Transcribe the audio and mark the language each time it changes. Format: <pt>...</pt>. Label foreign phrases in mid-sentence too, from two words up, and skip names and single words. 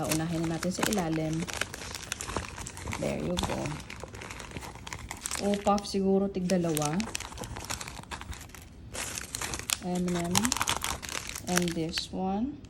<tl>Unahin na natin sa ilalim.</tl> <en>There you go.</en> <tl>O-puff siguro tig-dalawa.</tl> <en>M&M. And this one.</en>